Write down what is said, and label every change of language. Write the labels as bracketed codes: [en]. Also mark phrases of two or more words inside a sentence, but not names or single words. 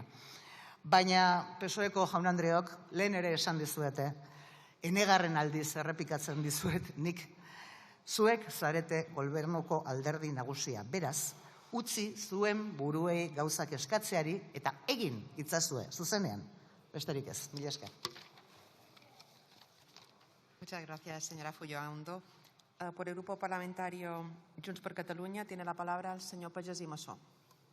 [eu] Baina PSOEko jaun-andreok lehen ere esan dizuete, enegarren aldiz errepikatzen dizuet nik, zuek zarete gobernuko alderdi nagusia. Beraz, utzi zuen buruei gauzak eskatzeari eta egin itzazue, zuzenean. Besterik ez, mila esker. [es] Muchas gracias, señora Fullaondo. Por el Grupo Parlamentario Junts per Catalunya tiene la palabra el señor Pagès i Massó.